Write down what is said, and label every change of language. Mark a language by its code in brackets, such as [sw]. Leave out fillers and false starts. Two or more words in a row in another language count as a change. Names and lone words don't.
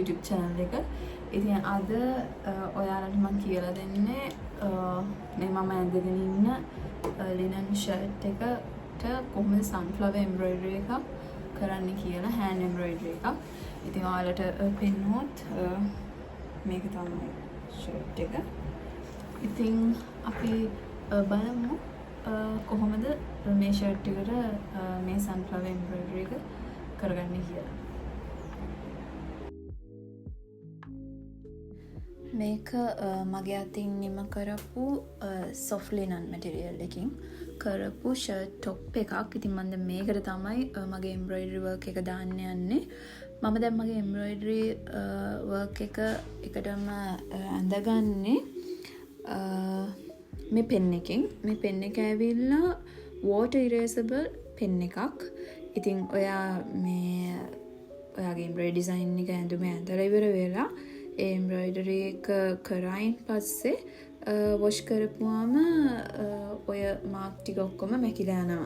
[si] channel එක. ඉතින් අද ඔයාලට මම කියලා දෙන්නේ මේ මම ඇඳගෙන ඉන්න [en] linen shirt [si] එකට කොහොමද [en] sunflower embroidery [si] එකක් කරන්න කියලා [en] hand embroidery [si] එකක්. ඉතින් ඔයාලට පෙන්නුවොත් මේක තමයි shirt එක. ඉතින් අපි බලමු කොහොමද මේ shirt එකට මේ [en] sunflower embroidery [si] එක කරගන්නේ කියලා. මේක මගේ අතින් නිම කරපු [en] soft linen material [si] එකකින් කරපු [en] shirt top [si] එකක්. ඉතින් මම දැන් මේකට තමයි මගේ [en] embroidery work [si] එක දාන්න යන්නේ. මම දැන් මගේ [en] embroidery work [si] එක එකටම අඳගන්නේ මේ pen එකෙන්. මේ pen එක ඇවිල්ලා [en] water erasable pen [si] එකක්. ඉතින් ඔයාගේ [en] embroidery design [si] එක ඇඳුමේ ඇඳලා ඉවර වෙලා ඒ embroidery එක කරායින් පස්සේ wash කරපුවාම ඔය mark ටික ඔක්කොම මැකිලා යනවා.